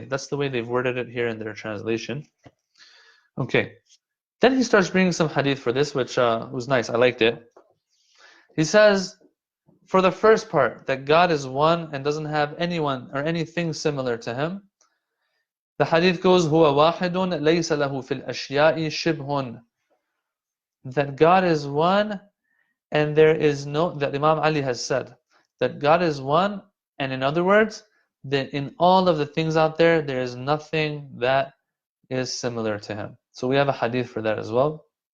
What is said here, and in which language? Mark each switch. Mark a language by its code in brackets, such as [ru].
[en] That's the way they've worded it here in their translation. Okay. Then he starts bringing some hadith for this, which was nice. I liked it. He says, for the first part, that God is one and doesn't have anyone or anything similar to Him. The hadith goes, [ar] هُوَ وَاحِدٌ لَيْسَ لَهُ فِي الْأَشْيَاءِ شِبْهٌ. [en] That God is one, and there is that Imam Ali has said, that God is one, and in other words, that in all of the things out there, there is nothing that is similar to Him. So we have a hadith for that as well.